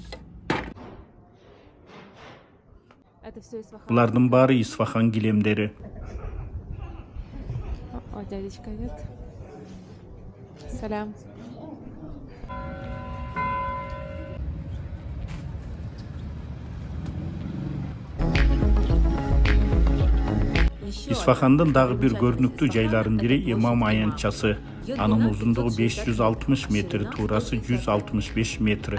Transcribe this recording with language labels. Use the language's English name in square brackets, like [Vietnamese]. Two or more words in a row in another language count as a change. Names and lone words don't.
[Kyrgyz] Булардын баары Исфахан килемдери. [Russian] О, дядечка идет. Салям. [Kyrgyz] Исфахандын дагы бир көрүнүктүү жайларынын бири Имам аянтчасы. Анын узундугу 560 метр, туурасы 165 метр.